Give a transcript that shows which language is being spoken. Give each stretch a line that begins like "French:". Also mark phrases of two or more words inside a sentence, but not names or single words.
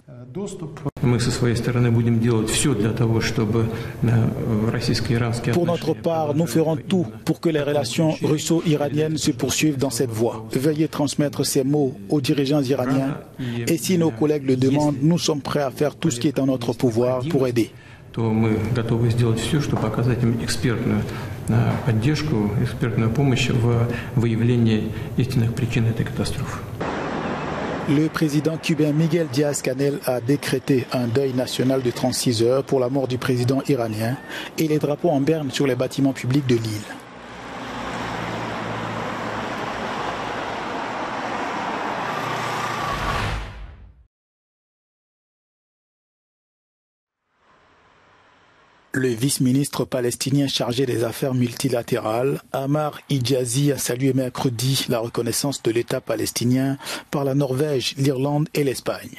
French: Pour notre part, nous ferons tout pour que les relations russo-iraniennes se poursuivent dans cette voie. Veuillez transmettre ces mots aux dirigeants iraniens et si nos collègues le demandent, nous sommes prêts à faire tout ce qui est en notre pouvoir pour aider.
Russian: Мы готовы сделать все, чтобы оказать им экспертную поддержку, экспертную помощь в выявлении истинных причин этой катастрофы.
French: Le président cubain Miguel Díaz-Canel a décrété un deuil national de 36 heures pour la mort du président iranien et les drapeaux en berne sur les bâtiments publics de l'île. Le vice-ministre palestinien chargé des affaires multilatérales, Ammar Hijazi, a salué mercredi la reconnaissance de l'État palestinien par la Norvège, l'Irlande et l'Espagne.